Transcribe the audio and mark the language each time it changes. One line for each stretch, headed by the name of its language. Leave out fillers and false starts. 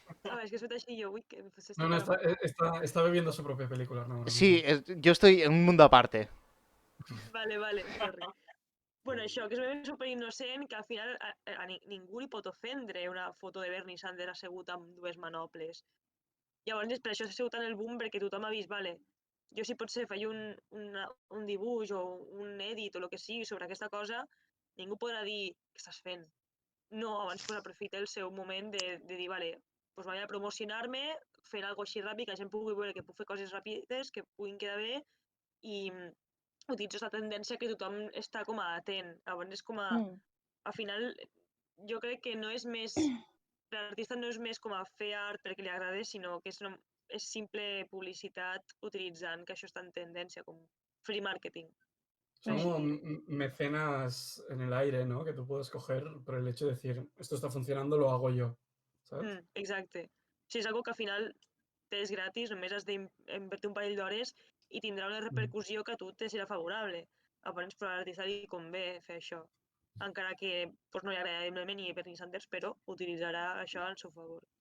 Spanish: A ver, es que suelta así yo, uy, que... No, está bebiendo su propia película. No, sí, yo estoy en un mundo aparte. Vale, sorry.
Catalan: Bueno, això, que és un super innocent que al final a ningú li pot ofendre una foto de Bernie Sanders assegut amb dues manoples. Llavors, per això s'ha sigut tant el boom, perquè tothom ha vist, vale, jo si potser faig un dibuix o un edit o el que sigui sobre aquesta cosa, ningú podrà dir què estàs fent. No, abans pues, aprofita el seu moment de dir, vale, pues vaig a promocionar-me, fer alguna cosa així ràpid, que la gent pugui veure que puc fer coses ràpides, que puguin quedar bé, i utilitzo aquesta tendència que tothom està com a atent. Llavors és com a... Al final, jo crec que no és més... L'artista no és més com a fer art perquè li agrada, sinó que és simple publicitat utilitzant que això està en tendència, com free marketing.
Spanish: Son como mecenas en el aire, ¿no? Que tú puedes coger por el hecho de decir, esto está funcionando, lo hago yo, ¿sabes?
Catalan: Exacte. Si és algo que al final t'és gratis, només has d'invertir un parell d'hores i tindrà una repercussió que a tu te serà favorable. Llavors, per a l'artista li convé fer això. Encara que pues, no li agrada ni Bernie Sanders, però utilitzarà això al seu favor.